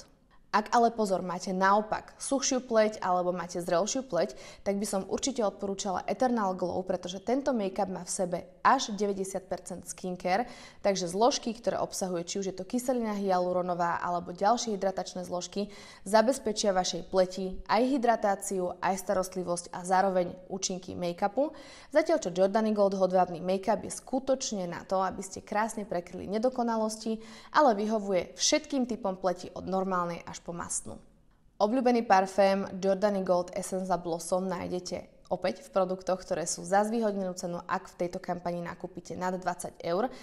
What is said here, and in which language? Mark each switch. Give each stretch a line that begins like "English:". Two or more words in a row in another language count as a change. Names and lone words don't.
Slovak: Ak ale pozor, máte naopak suchšiu pleť alebo máte zrelšiu pleť, tak by som určite odporúčala Eternal Glow, pretože tento make-up má v sebe až 90% skincare, takže zložky, ktoré obsahuje, či už je to kyselina hyaluronová alebo ďalšie hydratačné zložky, zabezpečia vašej pleti aj hydratáciu, aj starostlivosť a zároveň účinky make-upu. Zatiaľ čo Jordany Gold hodvábny make-up je skutočne na to, aby ste krásne prekryli nedokonalosti, ale vyhovuje všetkým typom pleti od normálnej až po mastnú. Obľúbený parfém Jordany Gold Essence Blossom nájdete opäť v produktoch, ktoré sú za zvýhodnenú cenu, ak v tejto kampani nakúpite nad 20 eur.